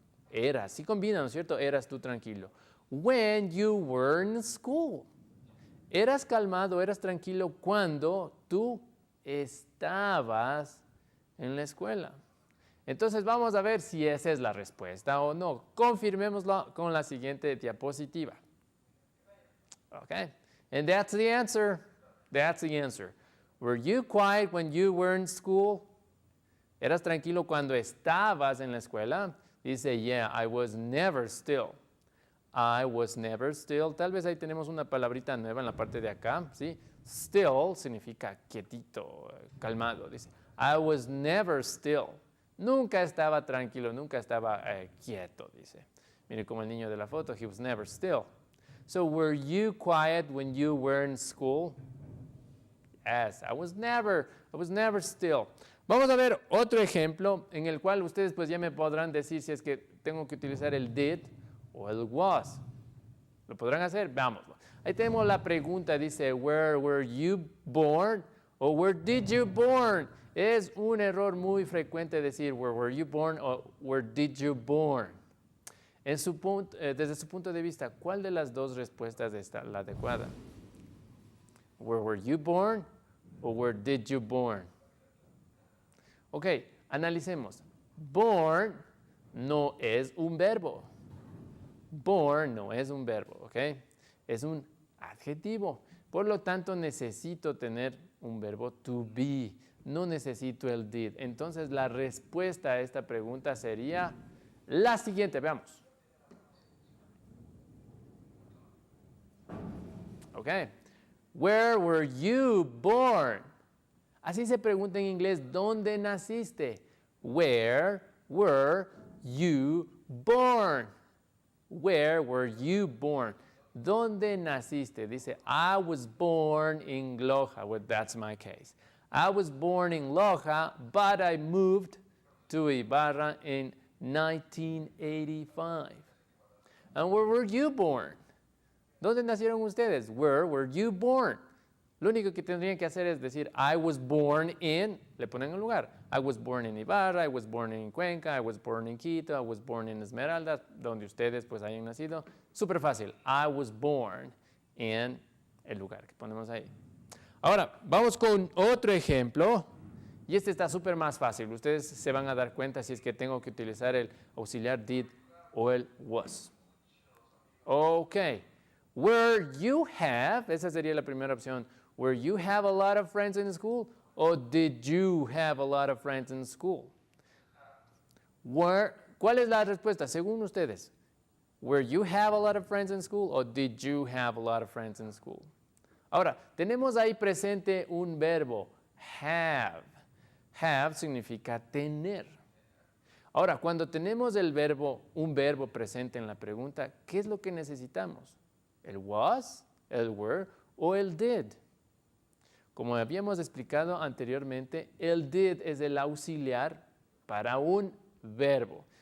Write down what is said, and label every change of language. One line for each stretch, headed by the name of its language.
Spanish: Eras, sí combina, ¿no es cierto? Eras tú tranquilo.
English: When you were in school.
Spanish: Eras calmado, eras tranquilo cuando tú estabas en la escuela. Entonces vamos a ver si esa es la respuesta o no. Confirmémoslo con la siguiente diapositiva.
English: Okay, and that's the answer. That's the answer. Were you quiet when you were in school?
Spanish: ¿Eras tranquilo cuando estabas en la escuela?
English: Dice, yeah, I was never still. I was never still.
Spanish: Tal vez ahí tenemos una palabrita nueva en la parte de acá, ¿sí? Still significa quietito, calmado. Dice,
English: I was never still.
Spanish: Nunca estaba tranquilo, nunca estaba quieto, dice. Mire como el niño de la foto,
English: he was never still. So were you quiet when you were in school? Yes, I was never still.
Spanish: Vamos a ver otro ejemplo en el cual ustedes pues ya me podrán decir si es que tengo que utilizar el did o el was. ¿Lo podrán hacer? Vámonos. Ahí tenemos la pregunta, dice,
English: where were you born? O where did you born?
Spanish: Es un error muy frecuente decir
English: where were you born o where did you born.
Spanish: Desde su punto de vista, ¿cuál de las dos respuestas es la adecuada?
English: Where were you born o where did you born?
Spanish: Ok, analicemos. Born no es un verbo. Born no es un verbo, ¿ok? Es un adjetivo. Por lo tanto, necesito tener un verbo to be. No necesito el did. Entonces, la respuesta a esta pregunta sería la siguiente. Veamos.
English: Ok. Where were you born?
Spanish: Así se pregunta en inglés, ¿dónde naciste?
English: Where were you born? Where were you born?
Spanish: ¿Dónde naciste?
English: Dice, I was born in Loja. Well, that's my case. I was born in Loja, but I moved to Ibarra in 1985. And where were you born?
Spanish: ¿Dónde nacieron ustedes?
English: Where were you born?
Spanish: Lo único que tendrían que hacer es decir,
English: I was born in,
Spanish: le ponen un lugar.
English: I was born in Ibarra, I was born in Cuenca, I was born in Quito, I was born in Esmeralda,
Spanish: donde ustedes pues hayan nacido. Súper fácil.
English: I was born in
Spanish: el lugar que ponemos ahí. Ahora, vamos con otro ejemplo. Y este está súper más fácil. Ustedes se van a dar cuenta si es que tengo que utilizar el auxiliar did o el was. Ok.
English: Where you have,
Spanish: esa sería la primera opción.
English: Where you have a lot of friends in school, or did you have a lot of friends in school?
Spanish: ¿Cuál es la respuesta según ustedes?
English: Where you have a lot of friends in school, or did you have a lot of friends in school?
Spanish: Ahora, tenemos ahí presente un verbo, have. Have significa tener. Ahora, cuando tenemos un verbo presente en la pregunta, ¿qué es lo que necesitamos? ¿El was, el were o el did? Como habíamos explicado anteriormente, el did es el auxiliar para un verbo.